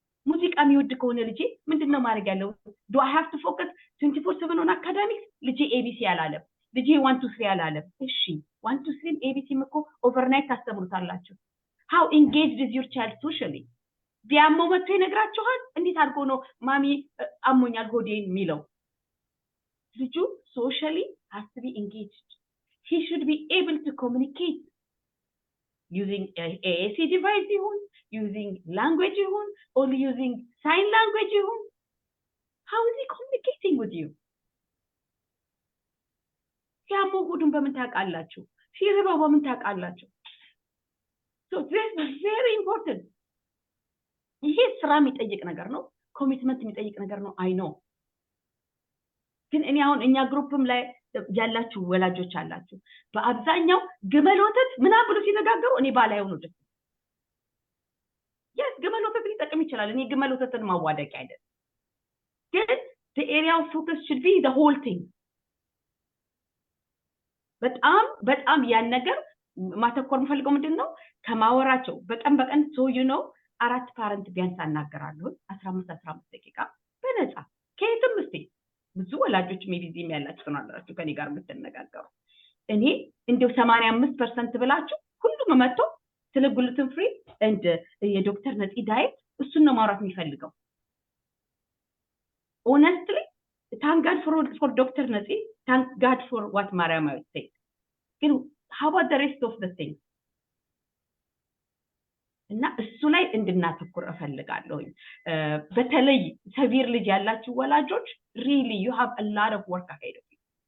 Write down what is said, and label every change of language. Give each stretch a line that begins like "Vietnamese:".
Amharic: ሙዚቃ የሚወድ ከሆነ ልጄ ምንድነው ማድረግ ያለው?
English: do I have to focus 24/7 on academics?
Amharic: ልጄ ABC አላለም፣ ልጄ 1 2 3 አላለም። እሺ 1 2 3 ABC እኮ overnight ታስተምሩታላችሁ።
English: how engaged is your child socially?
Amharic: ቢያመው መጥቶ ይነግራችኋል። እንዴት አድርጎ ነው ማሚ አሞኛል ሆዴን የሚለው? ልጁ
English: socially has to be engaged. He should be able to communicate using AAC device using language or using sign language. How is he communicating with you?
Amharic: ሲያመው ሆዱን በምን ታውቃላችሁ? ሲርበው በምን ታውቃላችሁ?
English: So this is very important.
Amharic: ይሄ ስራ የሚጠይቅ ነገር ነው፣ ኮሚትመንት የሚጠይቅ ነገር ነው። አይ ኖ ግን እኔ አሁን እኛ ግሩፕም ላይ ያላችሁ ወላጆች አላችሁ በአብዛኛው ግመል ወተት ምናምን ብሎ ሲነጋገሩ እኔ ባላየው ነው ደስ yes ግመል ወተት ሊጠቅም ይችላል። እኔ ግመል ወተትን ማዋደቅ አይደለም፣ ግን
English: the area of focus should be the whole thing።
Amharic: በጣም ያን ነገር ማተኮር የምፈልገው ምንድነው ከማወራቸው በቀን
English: so you know
Amharic: 4 ፓረንት ቢያንስ አናገራለሁ 15 ደቂቃ በነፃ ከየትም እስቲ ብዙ ወላጆች ሜቢዚም ያላችሁ ተናገራችሁ ከኔ ጋር የምትነጋገሩ እኔ እንደው 85% ብላችሁ ሁሉም መጥቶ ስለ ግሉተን ፍሪ and የዶክተር ነፂ ዳይት እሱን ነው ማውራት የሚፈልገው።
English: honestly thank God for Dr. Netsy, thank God for what Mariam said.
Amharic: ግን
English: how about the rest of the things?
Amharic: እና እሱ ላይ እንድናተኩር እፈልጋለሁ። በተለይ ሰቪር ልጅ ያላችሁ ወላጆች
English: really you have a lot of work ahead of you.